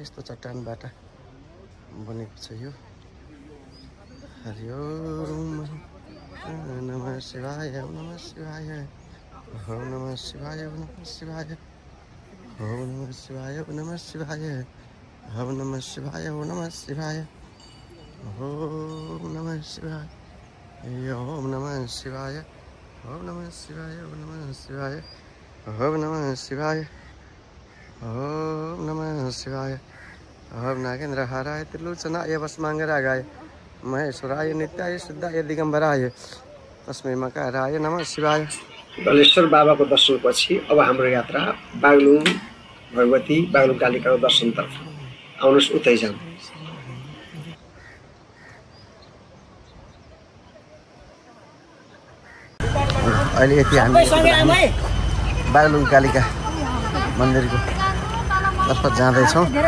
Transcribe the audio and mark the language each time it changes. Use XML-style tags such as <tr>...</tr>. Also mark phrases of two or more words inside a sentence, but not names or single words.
<ne>यस्तो चट्टानबाट बनेको छ यो।</ne> <sa>हरि ओम नमः शिवाय ओम नमः शिवाय ओम नमः शिवाय ओम नमः शिवाय ओम नमः शिवाय ओम नमः शिवाय ओम नमः शिवाय ओम नमः शिवाय ओम नमः शिवाय ओम नमः शिवाय ओम नमः शिवाय ओम नमः शिवाय ओम नमः शिवाय ओम नमः शिवाय ओम नागेन्द्र हाराय त्रिलोचनाय भस्मांगरागाय महेश्वराय नित्याय शुद्धाय दिगम्बराय तस्मै मकाराय नमः शिवाय।</sa> <ne>गलेश्वर बाबाको दर्शनपछि अब हाम्रो यात्रा बागलुङ भगवती बागलुङ कालिकाको दर्शनतर्फ। आउनुहोस् उतै जाउँ। अहिले यति हामी बागलुङ कालिका मन्दिरको तर्फ जाँदैछौँ।</ne>